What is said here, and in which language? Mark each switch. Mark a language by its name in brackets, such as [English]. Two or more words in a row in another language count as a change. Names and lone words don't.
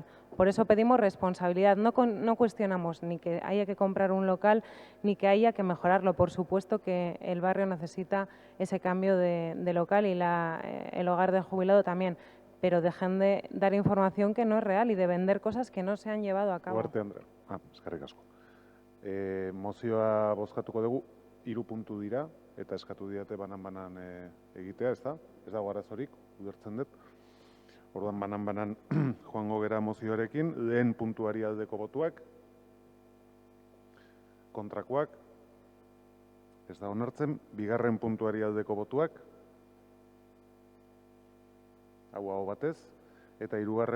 [Spanish] Por eso pedimos responsabilidad. No cuestionamos ni que haya que comprar un local ni que haya que mejorarlo. Por supuesto que el barrio necesita ese cambio de local y el hogar del jubilado también. Pero dejen de dar información que no es real y de vender cosas que no se han llevado a cabo. [Basque] Eskerrik asko. Mozioa bozkatuko dugu, 3 puntu dira, eta eskatu diate banan-banan egitea, ez da? Ez dago arazorik, ulertzen dut. Orduan banan-banan joango gera mozioarekin, lehen puntuari aldeko botuak, kontrakoak, ez da onartzen, bigarren puntuari aldeko botuak, hau batez, eta 3.